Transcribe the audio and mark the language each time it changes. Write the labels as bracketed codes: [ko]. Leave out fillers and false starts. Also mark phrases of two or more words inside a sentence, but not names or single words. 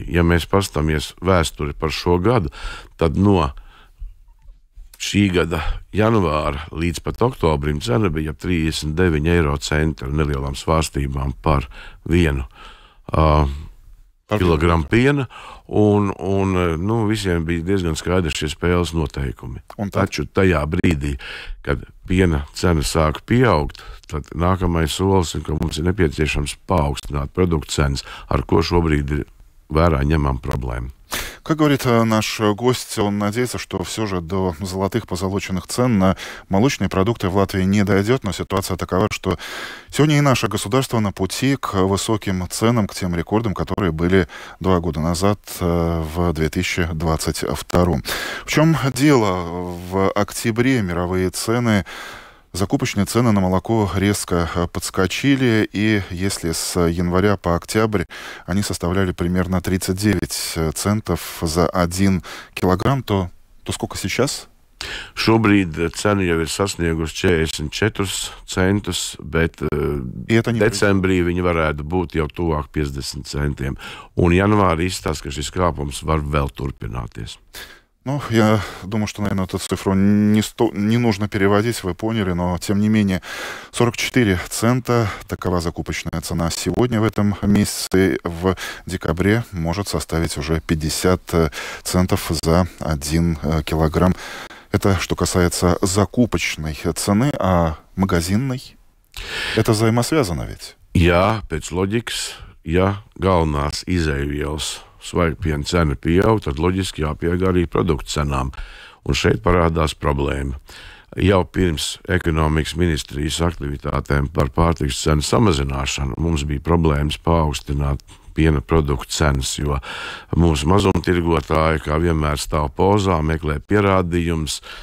[lv] Ja mēs paskatāmies vēsturi par šo gadu, tad no šī gada janvāra līdz pat oktobrim cena bija 39 eiro centi ar nelielām svārstībām par 1 kilogramu piena, un visiem bija diezgan skaidrs šie spēles noteikumi. Taču tajā brīdī, kad piena cena sāka pieaugt, tad nākamais solis ir, ka mums ir nepieciešams paaugstināt produktu cenas, ar ko šobrīd ir vērā ņemama problēma. [ru] Как говорит наш гость, он надеется, что все же до золотых позолоченных цен на молочные продукты в Латвии не дойдет, но ситуация такова, что сегодня и наше государство на пути к высоким ценам, к тем рекордам, которые были 2 года назад, в 2022. В чем дело? В октябре мировые цены, закупочные цены на молоко резко подскочили, и если с января по октябрь они составляли примерно 39 центов за 1 килограмм, то сколько сейчас? [lv] Šobrīd cena jau ir sasniegusi 44 centus, bet decembrī viņi varētu būt jau tuvāk 50 centiem. Un janvārī izstāsta, ka šis kāpums var vēl turpināties. [ru] Ну, я думаю, что, наверное, эту цифру не нужно переводить, вы поняли, но, тем не менее, 44 цента, такова закупочная цена сегодня в этом месяце, в декабре может составить уже 50 центов за 1 килограмм. Это что касается закупочной цены, а магазинной? Это взаимосвязано ведь? [lv] Jā, pēc loģikas, ja galvenās izēvielas svaigpiena cena pieaug, tad loģiski jāpieaug arī produktu cenām. Un šeit parādās problēma. Jau pirms ekonomikas ministrijas aktivitātēm par pārtikas cenu samazināšanu mums bija problēmas paaugstināt piena produktu cenas, jo mūsu mazumtirgotāji, kā vienmēr, stāv pozā, meklē pierādījumus.